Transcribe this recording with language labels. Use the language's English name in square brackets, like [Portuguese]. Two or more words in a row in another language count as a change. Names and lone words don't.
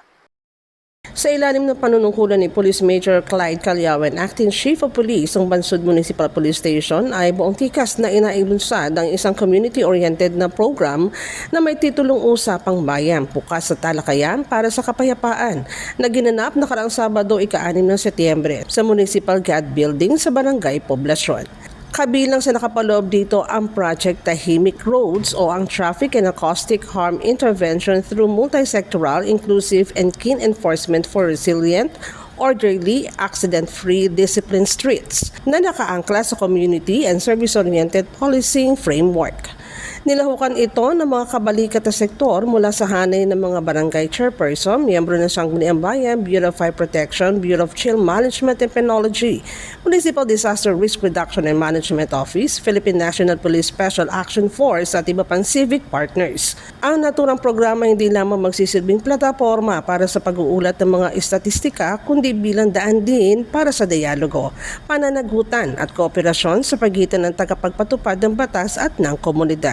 [Filipino] Sa ilalim ng panunungkulan ni Police Major Clyde Calyawen, Acting Chief of Police ng Bansud Municipal Police Station ay buong tikas na inailunsad ang isang community-oriented na program na may titulong Usapang Bayan Bukas sa Talakayan para sa Kapayapaan na ginanap nakaraang Sabado, ika-6 ng Setyembre sa Municipal CAD Building sa Barangay Poblacion. Kabilang sa nakapaloob dito ang Project Tahimik Roads o ang Traffic and Acoustic Harm Intervention through Multisectoral, Inclusive and Keen Enforcement for Resilient, Orderly, Accident-Free, Disciplined Streets na nakaangkla sa Community and Service-Oriented Policing Framework. Nilahukan ito ng mga kabalikat na sektor mula sa hanay ng mga barangay chairperson, miyembro ng Sangguniang Bayan, Bureau of Fire Protection, Bureau of Chill Management and Penology, Municipal Disaster Risk Reduction and Management Office, Philippine National Police Special Action Force at iba pang [English] civic partners. [Filipino] Ang naturang programa hindi lamang magsisilbing plataforma para sa pag-uulat ng mga estatistika, kundi bilang daan din para sa dialogo, pananagutan at kooperasyon sa pagitan ng tagapagpatupad ng batas at ng komunidad.